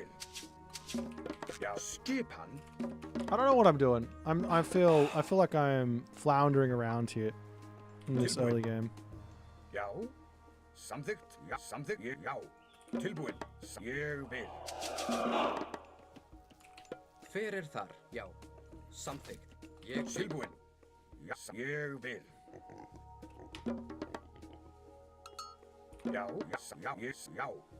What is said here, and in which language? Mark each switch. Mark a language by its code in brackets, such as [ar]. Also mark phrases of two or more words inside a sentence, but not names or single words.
[is] Já. Skipan. [en] I don't know what I'm doing. I feel like I'm floundering around here in this early game. [is] Já. Samþykkt. Já. Samþykkt. Já. Tilbúin. Ég vil. Hver þar? Já. Samþykkt. Ég vil. Tilbúin. Já. Ég vil. Já. Já. Já.